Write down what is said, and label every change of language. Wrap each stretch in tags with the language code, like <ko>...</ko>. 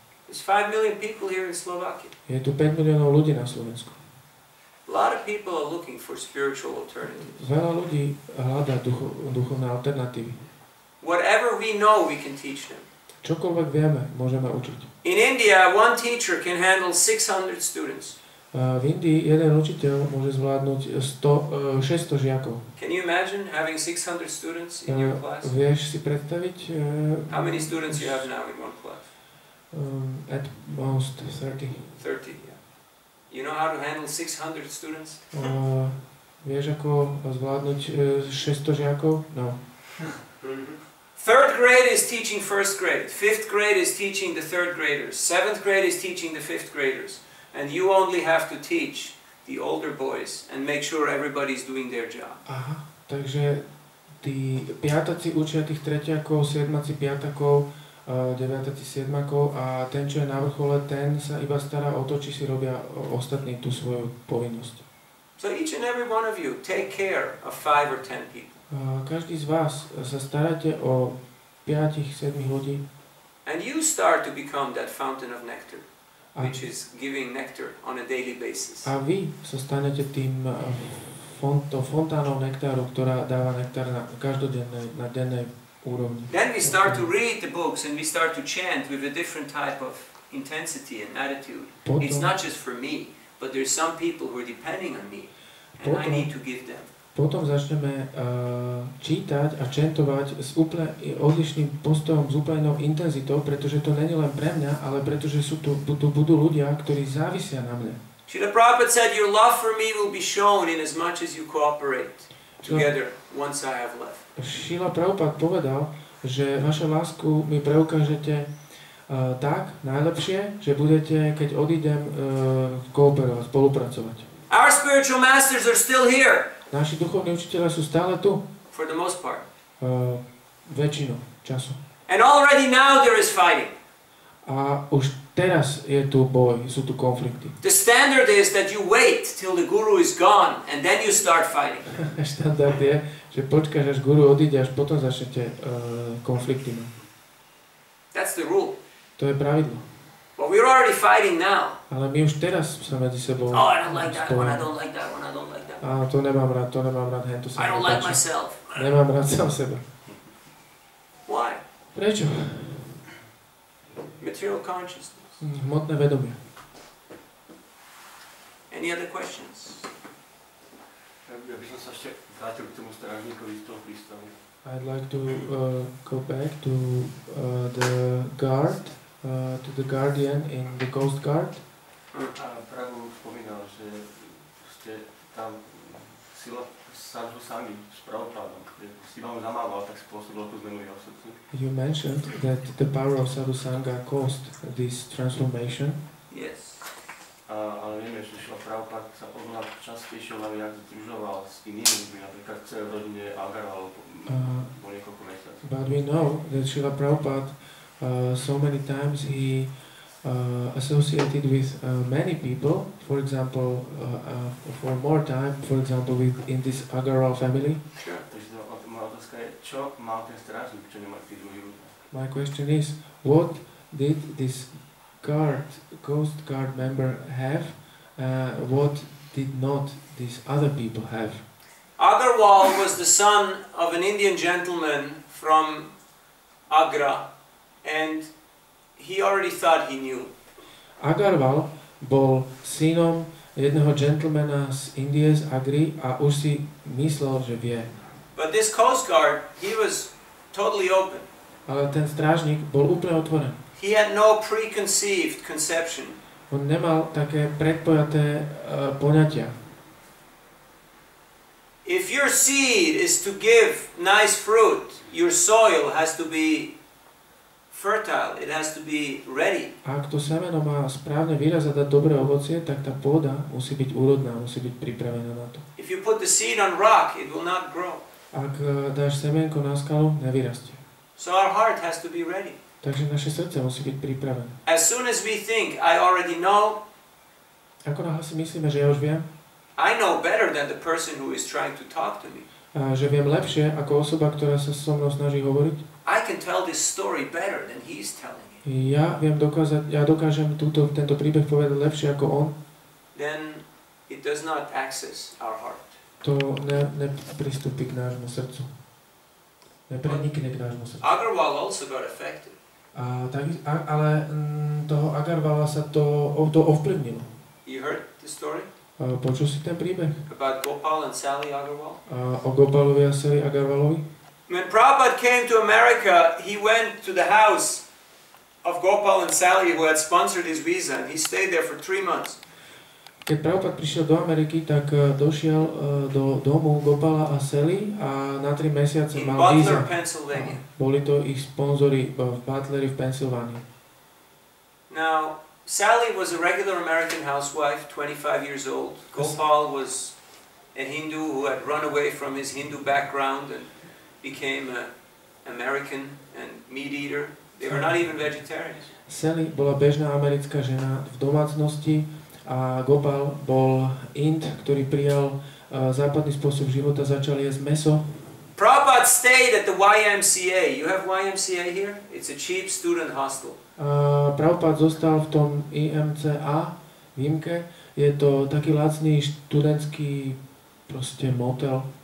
<en>There's 5 million people here in Slovakia.</en> <sk>Je tu 5 miliónov ľudí na Slovensku.</sk> <en>A lot of people are looking for spiritual alternatives.</en> <sk>Veľa ľudí hľadá duchovné alternatívy.</sk> <en>Whatever we know, we can teach them.</en> <sk>Čokoľvek vieme, môžeme učiť.</sk> <en>In India, one teacher can handle 600 students.</en> <sk>V Indii jeden učiteľ môže zvládnuť 600 žiakov.</sk> <en>Can you imagine having 600 students in your class?</en> <sk>Vieš si predstaviť?</sk> <en>How many students you have now in one class? At most 30. 30, yeah. You know how to handle 600 students?</en> <sk>Vieš ako zvládnuť 600 žiakov?</sk> <en>No. Third grade is teaching first grade. Fifth grade is teaching the third graders. Seventh grade is teaching the fifth graders. And you only have to teach the older boys and make sure everybody's doing their job.</en> <sk>Aha, takže tí piataci učia tých tretiakov, siedmaci piatakov, deviataci siedmakov a ten, čo je na vrchole, ten sa iba stará o to, či si robia ostatní tú svoju povinnosť.</sk> <en>So each and every one of you take care of 5 or 10 people.</en> <sk>Každý z vás sa staráte o 5-7 ľudí.</sk> <en>And you start to become that fountain of nectar, which is giving nectar on a daily basis.</en> <sk>A vy sa stanete tým fontánou nektáru, ktorá dáva nektár na každodennej, na dennej úrovni.</sk> <en>Then we start to read the books and we start to chant with a different type of intensity and attitude. It's not just for me, but there's some people who are depending on me and I need to give them.</en> <sk>Potom začneme čítať a čentovať s úplne odlišným postojom, s úplne inou intenzitou, pretože to není len pre mňa, ale pretože tu budú ľudia, ktorí závisia na mne.</sk> <en>Srila Prabhupada said, your love for me will be shown in as much as you cooperate together once I have left.</en> <sk>Srila Prabhupada povedal, že vašu lásku mi preukážete tak najlepšie, že budete, keď odídem, kooperovať, spolupracovať.</sk> <en>Our spiritual masters are still here.</en> <sk>Naši duchovní učiteľia sú stále tu.</sk> <en>For the most part.</en> <sk>Väčšinu času.</sk> <en>And already now there is fighting.</en> <sk>A už teraz je tu boj, sú tu konflikty.</sk> <en>The standard is that you wait till the guru is gone and then you start fighting.</en> <sk>Štandard je, že počkáš, až guru odíde, až potom začnete konflikty.</sk> <en>That's the rule.</en> <sk>To je pravidlo.</sk> <en>But we're already fighting now.</en> <sk>Ale my už teraz sa medzi sebou</sk> <en>Oh, I don't like that one, I don't like that one, I don't like that one.</en> <sk>A to nemám rád, to sa</sk> <en>I don't like myself.</en> <sk>Nemám rád sám seba.</sk> <en>Why?</en> <sk>Prečo?</sk> <en>Material consciousness.</en> <sk>Hmotné vedomie.</sk> <en>Any other questions?</en> <sk>Ja by som sa ešte vrátil k tomu strážníkovi z toho prístavu.</sk> <en>I'd like to go back to the guard, to the guardian in the Coast Guard.</en> <sk>A Prabhu spomínal, že ste tam sila sadhu sami s Prabhupádom. Si vám zamával, tak spôsobilo tú zmenu jeho srdci.</sk> <en>You mentioned that the power of sadhu sangha caused this transformation. Yes.</en> <sk>Ale vieme, že Prabhupád sa oveľa častejšie viac združoval s inými ľuďmi, napríklad v rodine Agarwal po niekoľko mesiacov.</sk> <en>But we know that Srila Prabhupada so many times he associated with many people, for example, for more time, for example, in this Agarwal family. Sure.</en> <sk>Takže moja otázka je, čo mal ten strážnik, čo nemá tí druhí ľudia?</sk> <en>My question is, what did this Coast Guard member have? What did not these other people have? Agarwal was the son of an Indian gentleman from Agra, and he already thought he knew.</en> <sk>Agarwal bol synom jedného gentlemana z Indie, z Agry, a už si myslel, že vie.</sk> <en>But this Coast Guard, he was totally open.</en> <sk>Ale ten strážnik bol úplne otvorený.</sk> <en>He had no preconceived conception.</en> <sk>On nemal také predpojaté poňatia.</sk> <en>If your seed is to give nice fruit, your soil has to be fertile, it has to be ready.</en> <sk>Ak to semeno má správne vyraz a dať dobré ovocie, tak tá pôda musí byť úrodná, musí byť pripravená na to.</sk> <en>If you put the seed on rock, it will not grow.</en> <sk>Ak dáš semienko na skalu, nevyrastie.</sk> <en>So our heart has to be ready.</en> <sk>Takže naše srdce musí byť pripravené.</sk> <en>As soon as we think, I already know,</en> <sk>Ako náhle si myslíme, že ja už viem,</sk> <en>I know better than the person who is trying to talk to me.</en> <sk>a že viem lepšie ako osoba, ktorá sa so mnou snaží hovoriť,</sk> <en>I can tell this story better than he's telling it.</en> <sk>ja dokážem tento príbeh povedať lepšie ako on,</sk> <en>Then it does not access our heart.</en> <sk>to nepristúpi k nášmu srdcu. Neprenikne k nášmu srdcu.</sk> <en>Agarwal also got affected.</en> <sk>Ale toho Agarwala sa to ovplyvnilo.</sk> <en>You heard the story?</en> <sk>Počul si ten príbeh?</sk> <en>About Gopal and Sally Agarwal?</en> <sk>O Gopalovi a Sally Agarwalovi?</sk> <en>When Prabhupada came to America, he went to the house of Gopal and Sally who had sponsored his visa, and he stayed there for 3 months.</en> <sk>Keď Prabhupada prišiel do Ameriky, tak došiel do domu Gopala a Sally a na 3 mesiace</sk> <en>In</en> <sk>mal víza.</sk> <en>Butler, Pennsylvania.</en> <sk>Boli to ich sponzori v Butleri v Pensylvánii.</sk> <en>Now, Sally was a regular American housewife, 25 years old. Gopal was a Hindu who had run away from his Hindu background and became an American and meat eater. They were not even vegetarians.</en> <sk>Sally bola bežná americká žena v domácnosti a Gopal bol Ind, ktorý prijal západný spôsob života, začal jesť mäso.</sk> <en>Prabhupada stayed at the YMCA. You have YMCA here? It's a cheap student hostel.</en> <sk>Prabhupada zostal v tom IMCA, výjimke. Je to taký lacný študentský proste motel.</sk>